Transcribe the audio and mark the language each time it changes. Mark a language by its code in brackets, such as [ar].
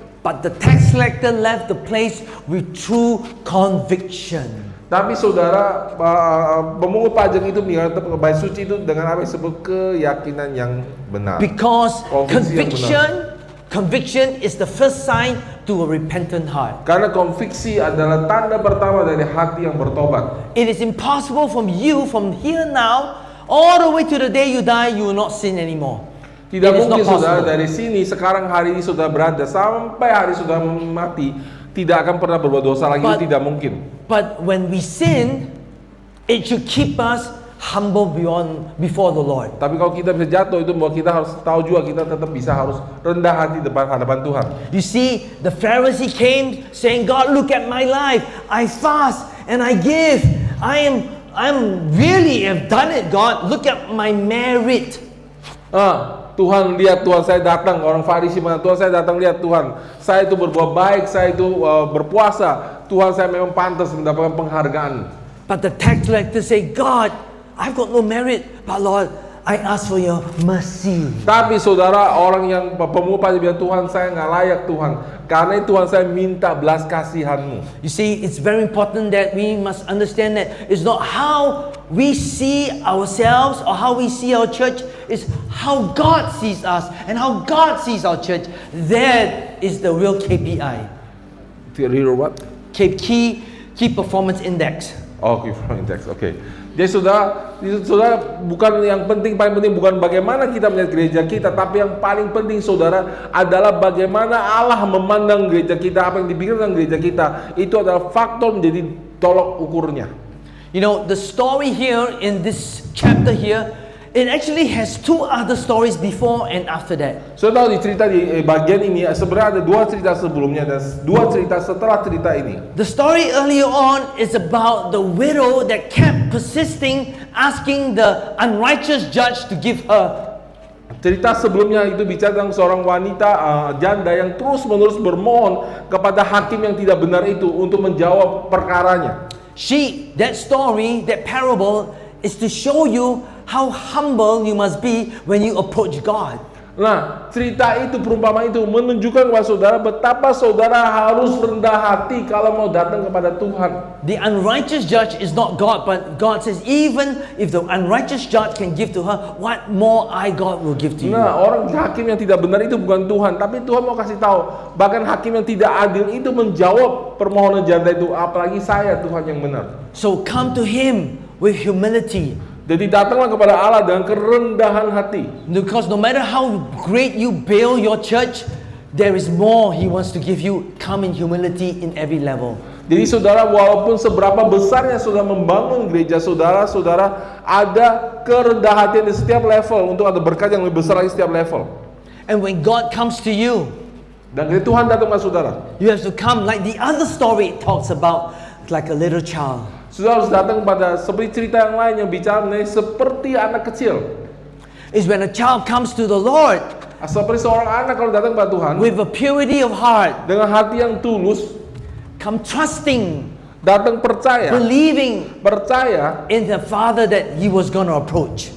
[en] But the tax collector left the place with true conviction. [id] Tapi saudara, pemungut pajak itu meninggalkan bait suci itu dengan apa yang disebut keyakinan yang benar. [en] Because [id] Konviksi yang [en] conviction is the first sign to a repentant heart. [id] Karena konviksi adalah tanda pertama dari hati yang bertobat. [en] It is impossible from here now, all the way to the day you die, you will not sin anymore. [id] Tidak [en] It is [id] mungkin [en] not [id] saudara [en] possible. [id] dari sini sekarang hari ini saudara berada sampai hari saudara mati tidak akan pernah berbuat dosa lagi, itu tidak mungkin. [en] But when we sin, it should keep us humble before the Lord. [id] Tapi kalau kita bisa jatuh itu bahwa kita harus tahu juga kita tetap harus rendah hati depan hadapan Tuhan. [en] You see, the Pharisee came saying, God, look at my life. I fast and I give. I'm really have done it, God. Look at my merit. [id] Tuhan lihat, Tuhan saya datang, orang Farisi mana, Tuhan saya datang lihat Tuhan, saya itu berbuat baik, saya itu berpuasa, Tuhan saya memang pantas mendapatkan penghargaan. [en] But the tax collector say, God, I've got no merit, but Lord, I ask for your mercy. [id] Tapi saudara, orang yang pemungut pajak bilang, Tuhan saya nggak layak Tuhan, karena itu Tuhan saya minta belas kasihan-Mu. [en] You see, it's very important that we must understand that it's not how we see ourselves or how we see our church, it's how God sees us and how God sees our church. That is the real KPI. Hero what? Key performance index. Oh, performance index, oke. [id] Jadi saudara, bukan yang paling penting bukan bagaimana kita melihat gereja kita, tapi yang paling penting saudara adalah bagaimana Allah memandang gereja kita, apa yang dipikirkan gereja kita. Itu adalah faktor menjadi tolok ukurnya. [en] You know, the story here in this chapter here, it actually has two other stories before and after that. [id] Saudara tahu di cerita di bagian ini sebenarnya ada dua cerita sebelumnya dan dua cerita setelah cerita ini. [en] The story earlier on is about the widow that kept persisting, asking the unrighteous judge to give her. [id] Cerita sebelumnya itu bicara tentang seorang wanita janda yang terus-menerus bermohon kepada hakim yang tidak benar itu untuk menjawab perkaranya. [en] That story, that parable is to show you how humble you must be when you approach God. [id] Nah, cerita itu, perumpamaan itu menunjukkan kepada saudara betapa saudara harus rendah hati kalau mau datang kepada Tuhan. [en] The unrighteous judge is not God, but God says, even if the unrighteous judge can give to her, what more I, God, will give to you. [id] Nah, orang hakim yang tidak benar itu bukan Tuhan, tapi Tuhan mau kasih tahu, bahkan hakim yang tidak adil itu menjawab permohonan janda itu, apalagi saya Tuhan yang benar. [en] So come to Him with humility. [id] Jadi datanglah kepada Allah dengan kerendahan hati. [en] Because no matter how great you build your church, there is more He wants to give you. Come in humility in every level. [id] Jadi saudara, walaupun seberapa besarnya saudara membangun gereja saudara, ada kerendahan hati di setiap level untuk ada berkat yang lebih besar lagi setiap level. [en] And when God comes to you, [id] dan ketika Tuhan datang ke saudara, [en] you have to come like the other story it talks about, like a little child. [id] Saudara harus datang pada seperti cerita yang lain yang bicara mengenai seperti anak kecil. [en] Is when a child comes to the Lord, [id] seperti seorang anak kalau datang kepada Tuhan [en] with a purity of heart, [id] dengan hati yang tulus, [en] come trusting, [id] datang percaya, [en] believing [id] percaya [en] in the Father that he was going to approach.